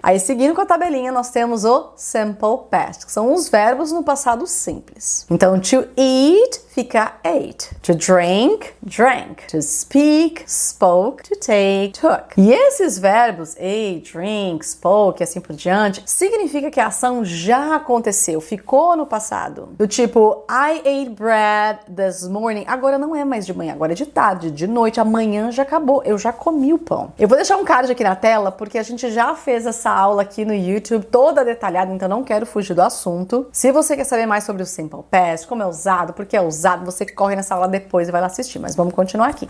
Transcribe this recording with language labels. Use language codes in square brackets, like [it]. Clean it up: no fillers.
[pt] Aí, seguindo com a tabelinha, nós temos o simple past, que são os verbos no passado simples. Então, to eat fica ate. To drink, drank. To speak, spoke. To take, took. E esses verbos, ate, drink, spoke e assim por diante, significa que a ação já aconteceu, ficou no passado. Do tipo, [en] I ate bread this morning. [pt] Agora não é mais de manhã, agora é de tarde, de noite, amanhã já acabou, eu já comi o pão. Eu vou deixar um card aqui na tela, porque a gente já fez essa aula aqui no YouTube, toda detalhada, então não quero fugir do assunto. Se você quer saber mais sobre o simple past, como é usado, por que é usado, você corre nessa aula depois e vai lá assistir, mas vamos continuar aqui.